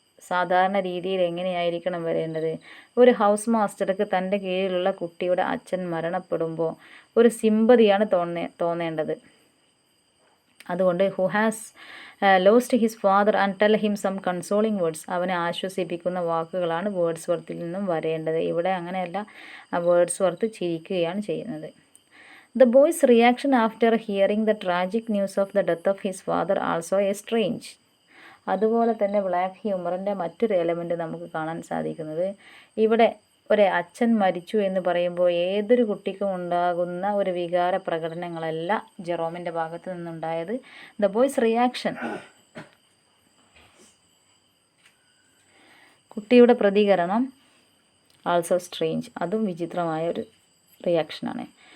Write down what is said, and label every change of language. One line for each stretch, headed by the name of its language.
Malayalam: സാധാരണ രീതിയിൽ എങ്ങനെയായിരിക്കണം വരേണ്ടത്? ഒരു ഹൗസ് മാസ്റ്റർക്ക് തൻ്റെ കീഴിലുള്ള കുട്ടിയുടെ അച്ഛൻ മരണപ്പെടുമ്പോൾ ഒരു സിമ്പതിയാണ് തോന്നേണ്ടത്. അതുകൊണ്ട്
English: who has lost his father and tell him some consoling words,
Malayalam: അവനെ ആശ്വസിപ്പിക്കുന്ന വാക്കുകളാണ് വേർഡ്സ്വർത്തിൽ നിന്നും വരേണ്ടത്. ഇവിടെ അങ്ങനെയല്ല, വേർഡ്സ്വർത്ത് ചിരിക്കുകയാണ് ചെയ്യുന്നത്.
English: The boy's reaction after hearing the tragic news of the death of his father also is strange.
Malayalam: അതുപോലെ തന്നെ ബ്ലാക്ക് ഹ്യൂമറിൻ്റെ മറ്റൊരു എലമെൻറ്റ് നമുക്ക് കാണാൻ സാധിക്കുന്നത്, ഇവിടെ ഒരു അച്ഛൻ മരിച്ചു എന്ന് പറയുമ്പോൾ ഏതൊരു കുട്ടിക്കും ഉണ്ടാകുന്ന ഒരു വികാര പ്രകടനങ്ങളല്ല ജെറോമിൻ്റെ ഭാഗത്ത് നിന്നുണ്ടായത്.
English: the boy's reaction,
Malayalam: കുട്ടിയുടെ പ്രതികരണം
English: also strange,
Malayalam: അതും വിചിത്രമായ ഒരു റിയാക്ഷനാണ്.